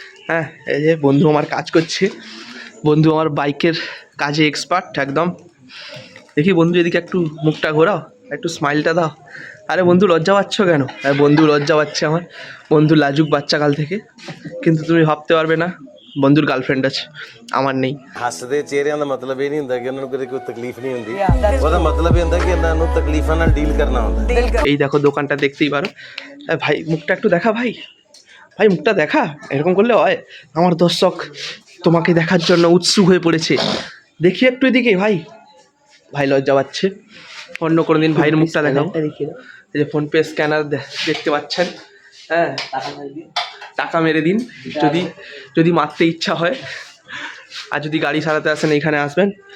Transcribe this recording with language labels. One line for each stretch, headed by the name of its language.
Bangla: হ্যাঁ এই যে বন্ধু আমার কাজ করছে, বন্ধু আমার বাইকের কাজে এক্সপার্ট একদম। দেখি বন্ধু এদিকে একটু মুখটা ঘোরাও, একটু স্মাইলটা দাও। আরে বন্ধু লজ্জা পাচ্ছ কেন? বন্ধু লজ্জা পাচ্ছে, আমার বন্ধু লাজুক বাচ্চাকাল থেকে, কিন্তু তুমি ভাবতে পারবে না বন্ধুর গার্লফ্রেন্ড আছে, আমার নেই।
Punjabi: ਹੱਸਦੇ ਚਿਹਰਿਆਂ ਦਾ ਮਤਲਬ ਇਹ ਨਹੀਂ ਹੁੰਦਾ ਕਿ ਉਹਨਾਂ ਨੂੰ ਕਦੇ ਕੋਈ ਤਕਲੀਫ ਨਹੀਂ ਹੁੰਦੀ, ਉਹਦਾ ਮਤਲਬ ਇਹ ਹੁੰਦਾ ਕਿ ਇਹਨਾਂ ਨੂੰ ਤਕਲੀਫਾਂ ਨਾਲ ਡੀਲ ਕਰਨਾ ਹੁੰਦਾ।
Bangla: এই দেখো দোকানটা দেখতেই পারো। ভাই মুখটা একটু দেখা, ভাই মুখটা দেখা, এরকম করলে হয়? আমার দর্শক তোমাকে দেখার জন্য উৎসুক হয়ে পড়েছে, দেখি একটু এদিকে। ভাই লজ্জা পাচ্ছে, অন্য কোনো দিন ভাইয়ের মুখটা দেখাও। এই যে ফোনপে স্ক্যানার দেখতে পাচ্ছেন, হ্যাঁ টাকা মেরে দিন যদি মারতে ইচ্ছা হয়, আর যদি গাড়ি সারাতে আসেন এইখানে আসবেন।